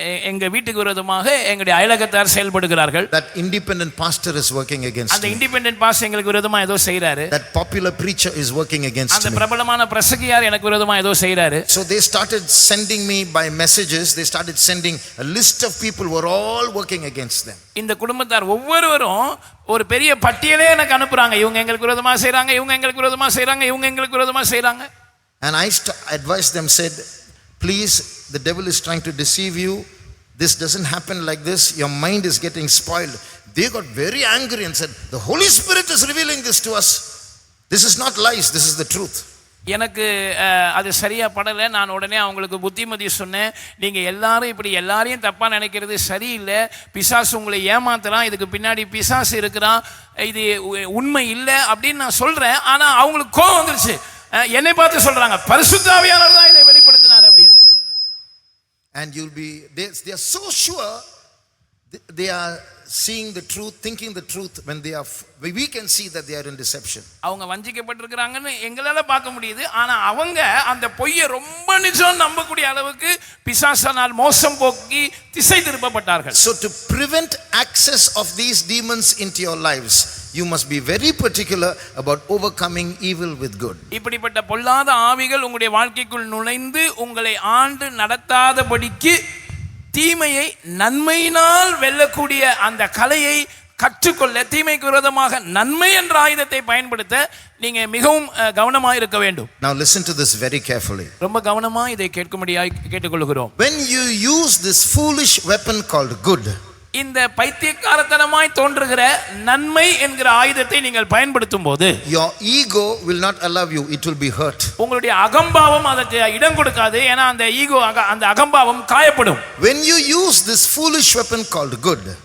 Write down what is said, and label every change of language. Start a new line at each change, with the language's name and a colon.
Tamil: எங்க வீட்டுக்கு விரோதமாக எங்களுடைய அயலகத்தார் செயல்படுகிறார்கள்.
English: That independent pastor is working against me.
Tamil: அந்த
English: independent pastor
Tamil: எங்களுக்கு விரோதமா ஏதோ செய்றாரு.
English: That popular preacher is working against me.
Tamil: அந்த பிரபலமான பிரசங்கியார் எனக்கு விரோதமா ஏதோ செய்றாரு.
English: So they started sending me by messages. They started sending a list of people who were all working against them.
Tamil: இந்த குடும்பத்தார் ஒவ்வொருவரும் ஒரு பெரிய பட்டியலே எனக்கு அனுப்புறாங்க. இவங்க எங்களுக்கு விரோதமா செய்றாங்க, இவங்க எங்களுக்கு விரோதமா செய்றாங்க, இவங்க எங்களுக்கு விரோதமா செய்றாங்க.
English: And I advised them, said, please, the devil is trying to deceive you. This doesn't happen like this. Your mind is getting spoiled. They got very angry and said, the Holy Spirit is revealing this to us. This is not lies, this is the truth.
Tamil: எனக்கு அது சரியா படலை. நான் உடனே அவங்களுக்கு புத்திமதி சொன்னேன். நீங்க எல்லாரும் இப்படி எல்லாரையும் தப்பா நினைக்கிறது சரியில்லை. பிசாசு உங்களை ஏமாத்துறான், இதுக்கு பின்னாடி பிசாசு இருக்கிறான், இது உண்மை இல்லை அப்படின்னு நான் சொல்றேன். ஆனா அவங்களுக்கு கோபம் வந்துருச்சு. என்னை பார்த்து சொல்றாங்க, பரிசுத்த ஆவியானவர் தான் இதை வெளிப்படுத்தினார் அப்படின்னு.
English: And they are so sure they are seeing the truth, thinking the truth, when we can see that they are in deception.
Tamil: அவங்க வஞ்சிக்கப்பட்டிருக்கிறாங்கன்னு எங்களால பார்க்க முடியுது. ஆனா அவங்க அந்த பொய்யை ரொம்ப நிஜம் நம்பக்கூடிய அளவுக்கு பிசாசானால் மோசம் போக்கி திசை திருப்பப்பட்டார்கள்.
English: So to prevent access of these demons into your lives, you must be very particular about overcoming evil with good.
Tamil: இப்படிப்பட்ட பொல்லாத ஆவிகள் உங்களுடைய வாழ்க்கைக்குள் நுழைந்து உங்களை ஆண்டு நடத்தாதபடிக்கு தீமையை நன்மையினால் வெல்லக்கூடிய அந்த கலையை கற்றுக்கொள்ள, தீமைக்கு விரோதமாக நன்மை என்ற ஆயுதத்தை பயன்படுத்த நீங்க மிகவும் கவனமாக இருக்க வேண்டும்.
English: Now listen to this very carefully.
Tamil: ரொம்ப கவனமா இதை கேட்கும்படியாய் கேட்டுக்கொள்கிறோம்.
English: When you use this foolish weapon called good,
Tamil: இந்த பைத்தியக்காரத்தனமாய் தோன்றுகிற நன்மை என்கிற ஆயுதத்தை நீங்கள் பயன்படுத்தும் போது
English: your ego will not allow you, it will be hurt.
Tamil: உங்களுடைய அகம்பாவம் அதற்கு இடம் கொடுக்காது. ஏன்னா அந்த ஈகோ, அந்த அகம்பாவம் காயப்படும்.
English: When you use this foolish weapon called good,